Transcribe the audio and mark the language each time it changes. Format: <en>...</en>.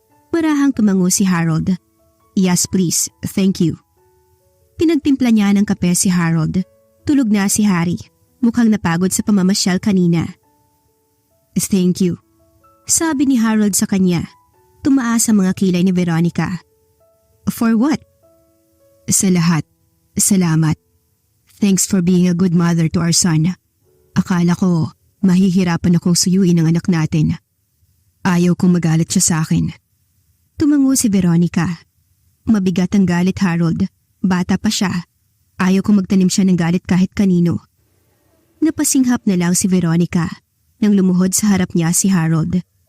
<tl>Marahang tumango si Harold.</tl> <en>Yes please, thank you.</en> <tl>Pinagtimpla niya ng kape si Harold. Tulog na si Harry. Mukhang napagod sa pamamasyal kanina.</tl> <en>Thank you.</en> <tl>Sabi ni Harold sa kanya. Tumaas ang mga kilay ni Veronica.</tl> <en>For what?</en> <tl>Sa lahat. Salamat.</tl> <en>Thanks for being a good mother to our son.</en> <tl>Akala ko, mahihirapan akong suyuin ang anak natin. Ayaw kong magalit siya sa akin. Tumango si Veronica. Mabigat ang galit, Harold. Bata pa siya. Ayaw kong magtanim siya ng galit kahit kanino. Napasinghap na lang si Veronica nang lumuhod sa harap niya si Harold.</tl>